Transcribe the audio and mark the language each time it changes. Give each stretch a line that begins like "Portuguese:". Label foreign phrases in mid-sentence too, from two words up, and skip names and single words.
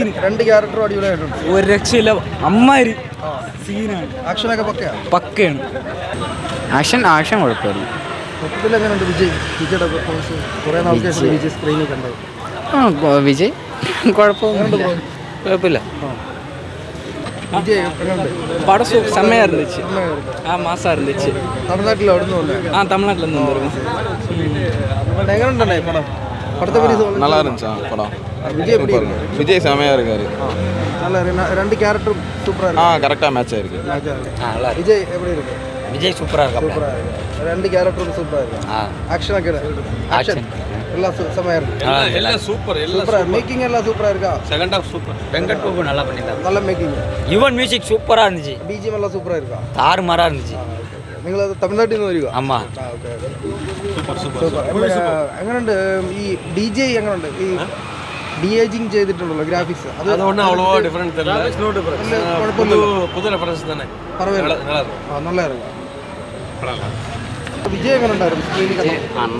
Malayalam: രണ്ട് ക്യാരക്ടറും അടിപൊളിയായിട്ടുണ്ട്. ഒരു രക്ഷയില്ല. അമ്മാരി സീനാണ്. ആക്ഷനൊക്കെ പക്കയാണ്. ആക്ഷൻ കുഴപ്പമില്ല. മൊത്തത്തിൽ എങ്ങനെയുണ്ട് വിജയുടെ പെർഫോമൻസ്? കുറെ നാൾക്ക് ശേഷം വിജയ് സ്ക്രീനിൽ കണ്ടത്. വിജയ് കുഴപ്പമില്ല.
Tamil: விஜய் எங்கண்டு படம் செம்மையாக இருந்துச்சு. மாசாக இருந்துச்சு. தமிழ்நாட்டில் அവിടുന്ന് தமிழ்நாட்டிலேருந்து வந்துருக்கோம். எங்கண்டுண்ணே படம்? படத்தை பற்றி சொல்லுங்க. நல்லா இருந்துச்சா படம்? விஜய் எப்படி இருக்கு? விஜய் செமையாக இருக்காரு. நல்லா இருக்கு. ரெண்டு கேரக்டரும் சூப்பராக இருக்கு. கரெக்டாக மேட்ச் ஆயிருக்கு. விஜய் எப்படி இருக்கு? விஜய் சூப்பரா இருக்கா. சூப்பராக இருக்கு. ரெண்டு கேரக்டரும் சூப்பராக இருக்கு. ஆக்ஷன் எல்லாம் செமையாக இருக்கு. எல்லாம் சூப்பர். சூப்பராக மேக்கிங் எல்லாம் சூப்பராக இருக்கா?
English: Second half super.
Tamil: வெங்கட் பிரபு நல்லா பண்ணிட்டாங்க. நல்ல மேக்கிங். யுவன் மியூசிக் சூப்பரா இருந்துச்சு. பிஜிஎம் எல்லாம் சூப்பராக இருக்கா? தாறுமாறா இருந்துச்சு.
Malayalam: നിങ്ങൾ തമിഴ്നാട്ടിൽ നിന്ന് വരിക? അമ്മ എങ്ങനെയുണ്ട് ഈ ഡി ജെ? എങ്ങനെയുണ്ട് ഈ ഡി ഏജിങ് ചെയ്തിട്ടുണ്ടല്ലോ ഗ്രാഫിക്സ്? അതൊന്നും അവളോ ഡിഫറൻസ് പുതിയ റെഫറൻസ് തന്നെ. നല്ല വിജയ് എങ്ങനെ ഉണ്ടായിരുന്നു?